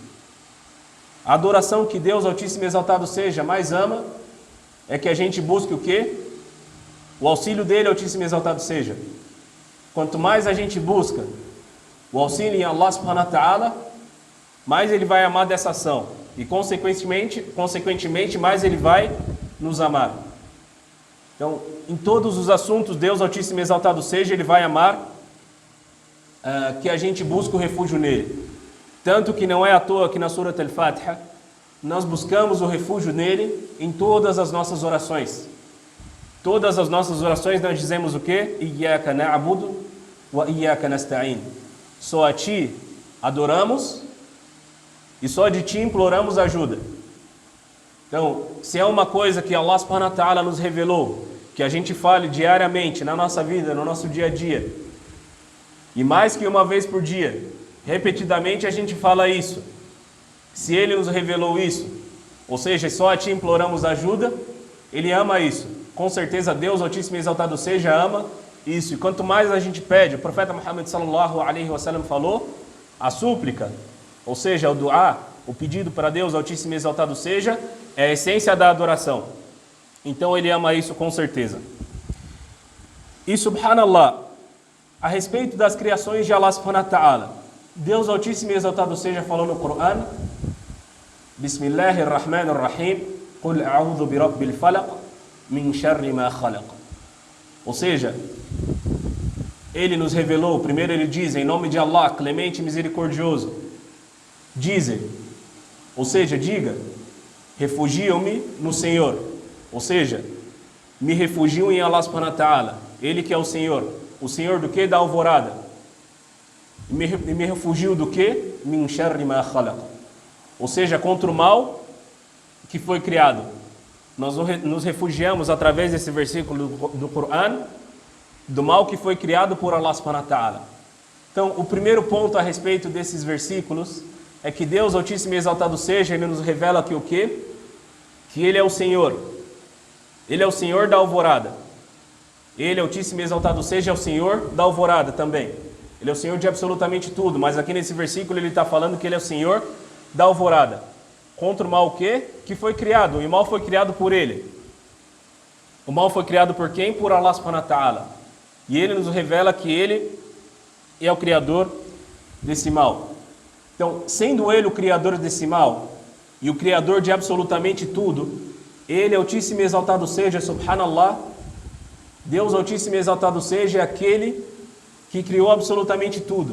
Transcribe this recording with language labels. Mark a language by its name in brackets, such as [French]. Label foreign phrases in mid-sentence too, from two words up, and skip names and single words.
[Portuguese] A adoração que Deus, Altíssimo e Exaltado seja, mais ama é que a gente busque o quê? O auxílio dele, Altíssimo e Exaltado seja. Quanto mais a gente busca o auxílio em [Arabic] الله سبحانه وتعالى, [Portuguese] mais Ele vai amar dessa ação. E consequentemente, mais Ele vai nos amar. Então, em todos os assuntos, Deus, Altíssimo e Exaltado seja, Ele vai amar que a gente busque o refúgio nele. Tanto que não é à toa que na Surat Al-Fatiha, nós buscamos o refúgio nele em todas as nossas orações. Todas as nossas orações nós dizemos o quê? [Arabic] إياك نعبد وإياك نستعين. [Portuguese] Só a Ti adoramos e só de Ti imploramos ajuda. Então, se é uma coisa que [Arabic] الله سبحانه وتعالى [Portuguese] nos revelou, que a gente fale diariamente na nossa vida, no nosso dia a dia, e mais que uma vez por dia, repetidamente a gente fala isso. Se Ele nos revelou isso, ou seja, só a Ti imploramos ajuda, Ele ama isso. Com certeza Deus, Altíssimo e Exaltado seja, ama isso. E quanto mais a gente pede, o profeta Muhammad [Arabic] صلى الله عليه وسلم [Portuguese] falou, a súplica, ou seja, o du'a, o pedido para Deus, Altíssimo e Exaltado seja, é a essência da adoração. Então Ele ama isso com certeza. E subhanallah, a respeito das criações de [Arabic] الله سبحانه وتعالى, [Portuguese] Deus, Altíssimo e Exaltado seja, falou no Coran, [Arabic] بسم الله الرحمن الرحيم قل أعوذ برب الفلق من شر ما خلق. [Portuguese] Ou seja, Ele nos revelou, primeiro Ele diz, em nome de Allah, clemente e misericordioso, dizem, ou seja, diga, refugio-me no Senhor, ou seja, me refugio em [Arabic] الله سبحانه وتعالى, [Portuguese] Ele que é o Senhor do que? Da alvorada. E me refugio do que? [Arabic] من شر ما خلق. [Portuguese] Ou seja, contra o mal que foi criado. Nós nos refugiamos através desse versículo do Coran do mal que foi criado por [Arabic] الله سبحانه وتعالى. [Portuguese] Então, o primeiro ponto a respeito desses versículos é que Deus, Altíssimo e Exaltado seja, Ele nos revela que o quê? Que Ele é o Senhor. Ele é o Senhor da alvorada. Ele, Altíssimo e Exaltado seja, é o Senhor da alvorada também. Ele é o Senhor de absolutamente tudo, mas aqui nesse versículo Ele está falando que Ele é o Senhor da alvorada. Contra o mal o quê? Que foi criado. E o mal foi criado por Ele. O mal foi criado por quem? [Arabic] Por الله سبحانه وتعالى. [Portuguese] E Ele nos revela que Ele é o Criador desse mal. Então, sendo Ele o Criador desse mal e o Criador de absolutamente tudo, Ele, Altíssimo e Exaltado seja, subhanallah, Deus, Altíssimo e Exaltado seja, é aquele que criou absolutamente tudo.